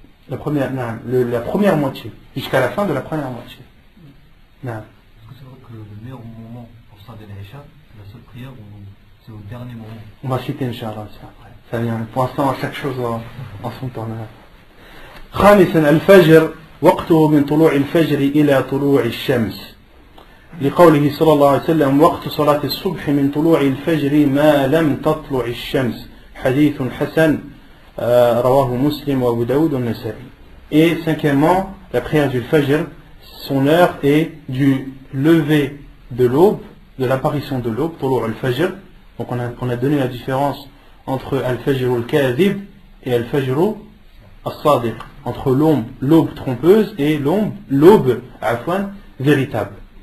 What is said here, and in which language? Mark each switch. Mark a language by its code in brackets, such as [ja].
[fr] La première moitié, jusqu'à la fin de la première moitié. Non. Est-ce que c'est vrai que le meilleur moment pour Salat al-Isha, la seule prière, c'est au dernier moment? On va citer Inch'Allah ça après. Ça vient. Pour l'instant, chaque chose en son temps. [ar] خامسا الفجر وقته من طلوع الفجر إلى طلوع الشمس لقوله صلى الله عليه وسلم وقت صلاة الصبح من طلوع الفجر ما لم تطلع الشمس حديث حسن رواه مسلم وأبو داود والنسائي. [fr] Et cinquièmement, la prière du Fajr, son heure est du lever de l'aube, de l'apparition de l'aube, [ar] طلوع الفجر. [fr] Donc on a donné la différence entre al-Fajr al-Kadhib et al-Fajr al-Sadiq, entre l'aube trompeuse et l'aube véritable.